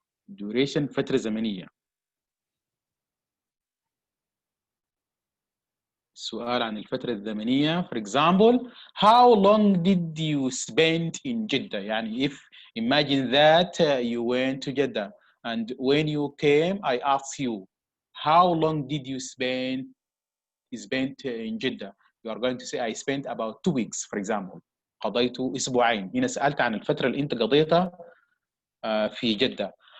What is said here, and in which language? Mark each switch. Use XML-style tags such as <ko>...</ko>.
<ar>Duration فترة زمنية. السؤال عن الفترة الزمنية.</ar> <en>For example, how long did you spend in Jeddah? يعني if imagine that you went to Jeddah and when you came, I asked you, how long did you spend in Jeddah? You are going to say I spent about 2 weeks, for example.</en> <ar>قضيت أسبوعين. هنا سألت عن الفترة اللي أنت قضيتها في جدة.</ar>